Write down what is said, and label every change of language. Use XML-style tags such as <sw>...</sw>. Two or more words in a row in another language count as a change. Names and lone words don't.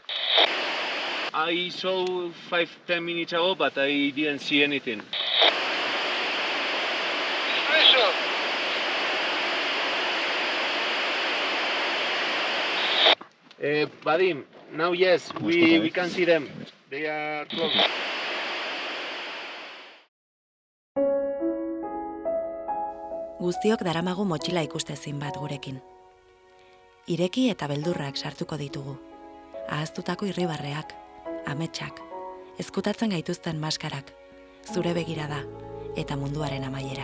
<en>I saw 5-10 minutes ago, but I didn't see anything. Vadim, now yes, we can see them. They are close.</en> <eu>Guztiok daramagu motxila ikustezin bat gurekin. Ireki eta beldurrak sartuko ditugu. Ahaztutako irribarreak, ametsak, ezkutatzen gaituzten maskarak, zure begirada eta munduaren amaiera.</eu>